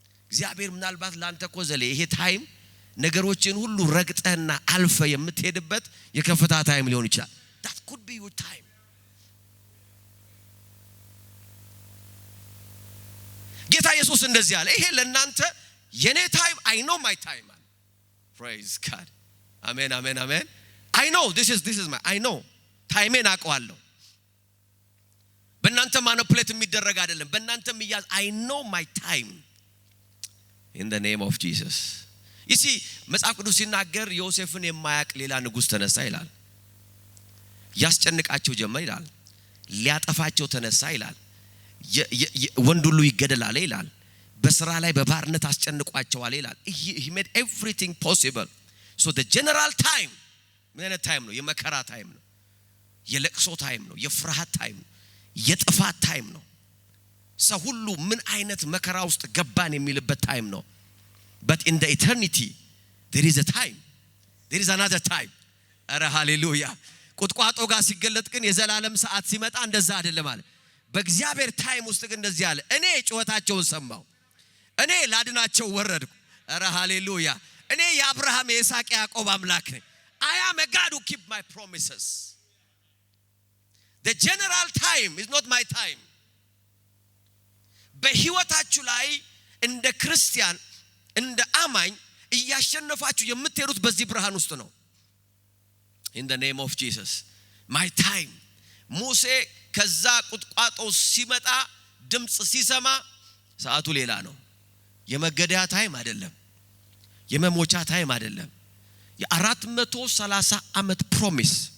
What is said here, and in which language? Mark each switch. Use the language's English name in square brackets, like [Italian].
[Amharic] እግዚአብሔር ምናልባት ላንተ ኮዘለ ይሄ ታይም ነገሮችን ሁሉ ረግጠህና አልፈ የምትሄድበት የከፍታ ታይም ሊሆን ይችላል። [English] that could be your time. [Amharic] ጌታ ኢየሱስ እንደዚህ አለ፣ ይሄ ለእናንተ የኔ ታይም [English] I know my time. praise God. [Amharic] አሜን አሜን አሜን። [English] I know this is my I know [Amharic] ታይሜን አውቀዋለሁ። በእናንተ ማኒፑሌት የሚደረግ አይደለም፣ በእናንተ የሚያዝ [English] I know my time in the name of Jesus. you see [Amharic] መጽሐፍ ቅዱስ ሲናገር ዮሴፍን የማያውቅ ሌላ ንጉስ ተነሳ ይላል። ያስጨንቃቸው ጀመር ይላል። ሊያጠፋቸው ተነሳ ይላል። ወንድ ሁሉ ይገደላል ይላል። በስራ ላይ በባርነት አስጨንቋቸዋል ይላል። [English] he made everything possible. so the general time [Amharic] ምን አይነት ታይም ነው? የመከራ ታይም ነው፣ የለቅሶ ታይም ነው፣ የፍርሃት ታይም ነው፣ የጥፋት ታይም ነው። ሰው ሁሉ ምን አይነት መከራ ውስጥ ገባን የሚልበት ታይም ነው። [English] but in the eternity there is a time, there is another time. [Amharic] አረ ሃሌሉያ። ቁጥቋጦ ጋር ሲገለጥ ግን የዘላለም ሰዓት ሲመጣ እንደዛ አይደለም አለ። በእግዚአብሔር ታይም ውስጥ ግን እንደዚህ አለ፣ እኔ ጩኸታቸውን ሰማሁ፣ እኔ ላድናቸው ወረድኩ። አረ ሃሌሉያ። እኔ የአብርሃም የይስሐቅ ያዕቆብ አምላክ ነኝ። [English] I am a God who keep my promises. The general time is not my time. [Amharic] በህይወታችሁ ላይ እንደ ክርስቲያን እንደ አማኝ እያሸነፋችሁ የምትሄዱት በዚህ ብርሃን ውስጥ ነው። [English] In the name of Jesus. My time. [Amharic] ሙሴ ከዛ ቁጥቋጦ ሲመጣ ድምጽ ሲሰማ ሰዓቱ ሌላ ነው። የመገደያ ታይም አይደለም፣ የመሞቻ ታይም አይደለም። የ430 ዓመት ፕሮሚስ